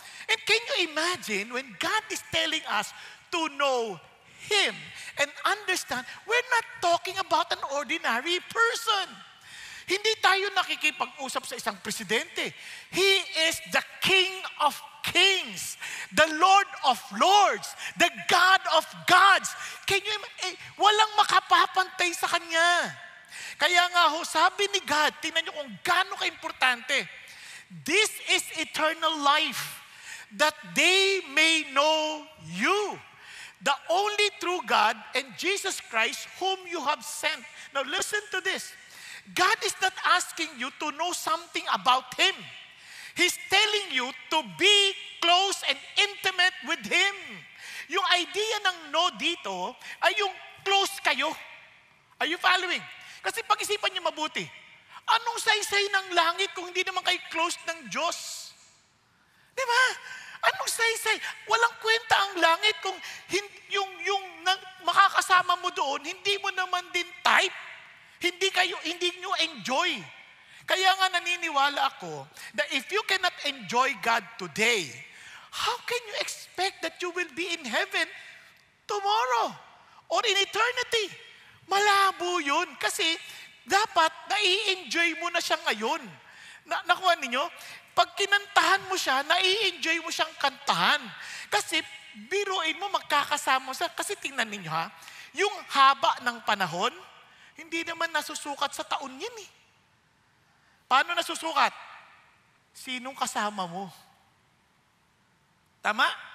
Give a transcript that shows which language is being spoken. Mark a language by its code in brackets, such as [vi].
[en] And can you imagine when God is telling us to know Him and understand, we're not talking about an ordinary person. [tl] Hindi tayo nakikipag-usap sa isang presidente. [en] He is the King of Kings, the Lord of Lords, the God of Gods. Can you imagine? [tl] Walang makapapantay sa Kanya. Kaya nga sabi ni God, tingnan niyo kung gaano ka-importante. [en] This is eternal life, that they may know you, the only true God, and Jesus Christ, whom you have sent. Now listen to this. God is not asking you to know something about Him. He's telling you to be close and intimate with Him. [tl] Yung idea ng know dito ay yung close kayo. [en] Are you following? [tl] Kasi pag-isipan niyo mabuti, anong saysay ng langit kung hindi naman kayo close ng Diyos? Di ba? Anong saysay? Walang kwenta ang langit kung yung makakasama mo doon, hindi mo naman din type. Hindi nyo enjoy. Kaya nga naniniwala ako [en] that if you cannot enjoy God today, how can you expect that you will be in heaven tomorrow or in eternity? [tl] Malabo yun. Kasi dapat nai-enjoy mo na siya ngayon. Nakuha ninyo? Pag kinantahan mo siya, nai-enjoy mo siyang kantahan. Kasi biruin mo, magkakasama siya. Kasi tingnan ninyo yung haba ng panahon, hindi naman nasusukat sa taon yan eh. Paano nasusukat? Sinong kasama mo? Tama?